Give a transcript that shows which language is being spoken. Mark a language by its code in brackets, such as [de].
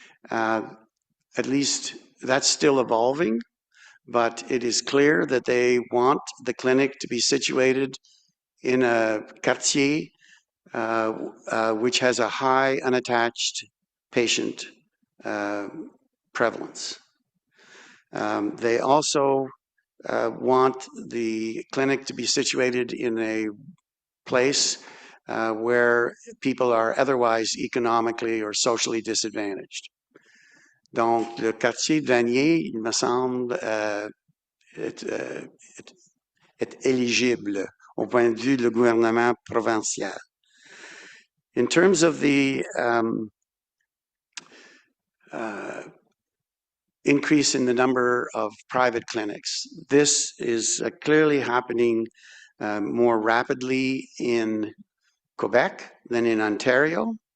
[en] At least that's still evolving, but it is clear that they want the clinic to be situated in a quartier which has a high unattached patient prevalence. They also want the clinic to be situated in a place where people are otherwise economically or socially disadvantaged. [fr] Donc, le quartier de Vanier, il me semble, est éligible au point de vue du gouvernement provincial. [en] In terms of the increase in the number of private clinics, this is clearly happening more rapidly in Quebec than in Ontario.